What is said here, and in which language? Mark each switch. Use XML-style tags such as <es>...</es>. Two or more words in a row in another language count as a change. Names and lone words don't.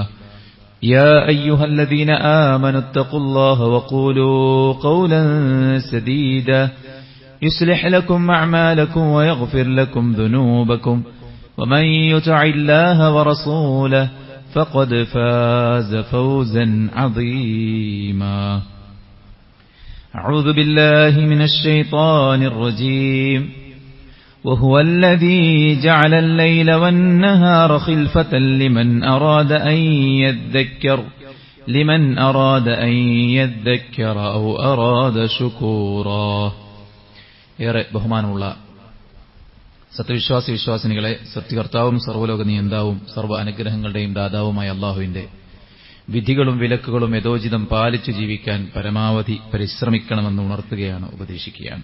<ar>يا أيها الذين آمنوا اتقوا الله وقولوا قولا سديدا يصلح لكم أعمالكم ويغفر لكم ذنوبكم ومن يطع الله ورسوله فقد فاز فوزا عظيما أعوذ بالله من الشيطان الرجيم وهو الذي جعل الليل والنهار خلفة لمن أراد أن يذكر أو أراد شكورا</ar> <ml>ഏറെ ബഹുമാനമുള്ള സത്യവിശ്വാസി വിശ്വാസിനികളെ, സൃഷ്ടികർത്താവും സർവ്വലോക നിയന്താവും സർവ്വ അനുഗ്രഹങ്ങളുടെയും ദാതാവുമായ അല്ലാഹുവിന്റെ വിധികളും വിലക്കുകളും യഥോചിതം പാലിച്ചു ജീവിക്കാൻ പരമാവധി പരിശ്രമിക്കണമെന്ന് ഉണർത്തുകയാണ്, ഉപദേശിക്കുകയാണ്.</ml>